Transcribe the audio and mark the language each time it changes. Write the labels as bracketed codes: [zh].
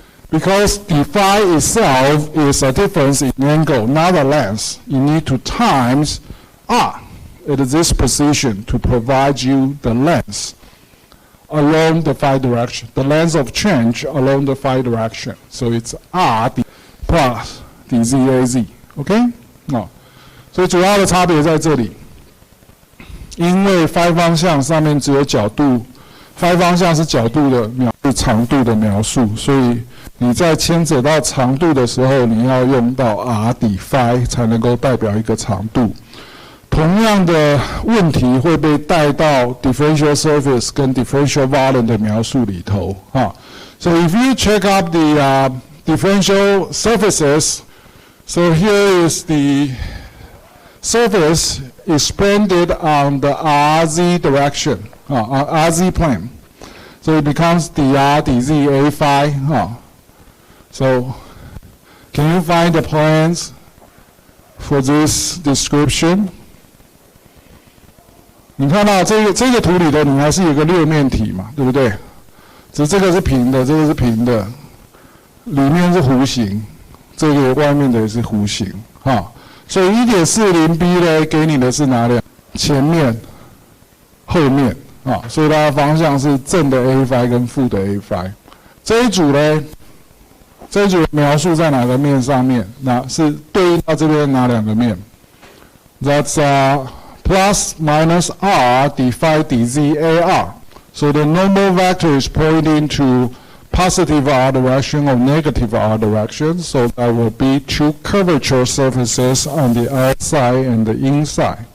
[en] Because d phi itself is a difference in angle, not a length. You need to times r at this position to provide you the length along the phi direction, the length of change along the phi direction. So it's r plus dzaz. OK? [zh] 所以主要的差别在这里，因为 phi 方向上面只有角度 ，phi 方向是角度的长度的描述，所以你在牵扯到长度的时候，你要用到 r 底 phi 才能够代表一个长度。同样的问题会被带到 differential surface 跟 differential volume 的描述里头 [en] So if you check out the differential surfaces, so here is the surface expanded on the RZ direction, RZ plane. So it becomes dr dz a phi. So can you find the planes for this description? [zh] 你看到这个图里头，你还是有个六面体嘛，对不对？只是这个是平的，这个是平的，里面是弧形，这个外面的也是弧形，哈。所以 1.40B 呢，给你的是哪里？前面、后面，啊，所以它的方向是正的 A phi 跟负的 A phi。这一组呢，这一组描述在哪个面上面？那是对应到这边哪两个面 ？ [en] That's plus minus r d phi dz ar. So the normal vector is pointing to positive r direction or negative r direction. So that will be two curvature surfaces on the outside and the inside.